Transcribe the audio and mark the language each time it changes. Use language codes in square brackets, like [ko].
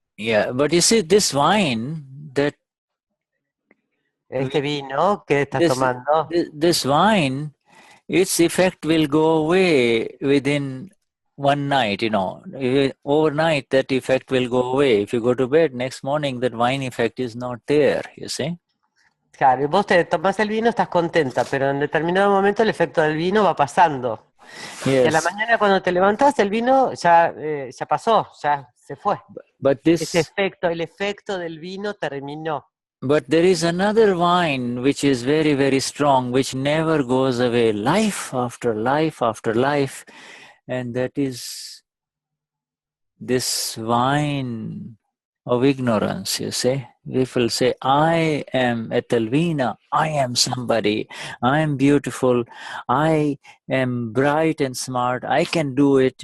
[en] Yeah, but you see, this wine that [es] Este vino que estás tomando. [en] this wine, its effect will go away within one night, overnight that effect will go away. If you go to bed, next morning that wine effect is not there, you see. [es] Claro, y vos te tomás el vino, estás contenta, pero en determinado momento el efecto del vino va pasando. Y a la [en] Yes. [es] mañana cuando te levantás, el vino ya pasó, ya se fue. [en] But [es] El efecto del vino terminó. [en] But there is another wine which is very, very strong, which never goes away, life after life after life, and that is this wine of ignorance, you see. People say, I am Etelvina, I am somebody, I am beautiful, I am bright and smart, I can do it.